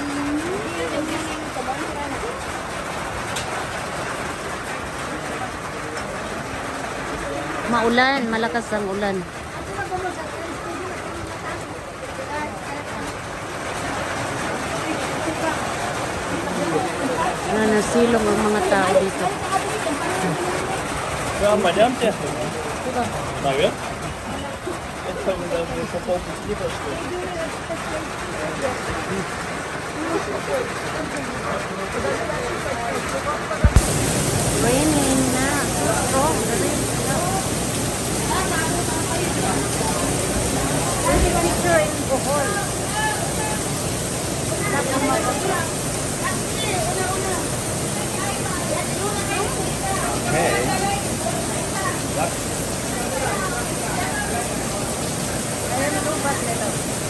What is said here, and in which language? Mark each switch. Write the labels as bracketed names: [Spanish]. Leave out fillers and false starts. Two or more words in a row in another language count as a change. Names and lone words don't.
[Filipino] Maulan, malakas ang ulan. Nasilong ang mga tao dito. [French] Ja, madame, c'est ça. D'accord. Est-ce que vous avez son pot petit parce que... [English] Raining na. Strong. Picture in Bohol. Hey. [Filipino] Ayan, lubat nito.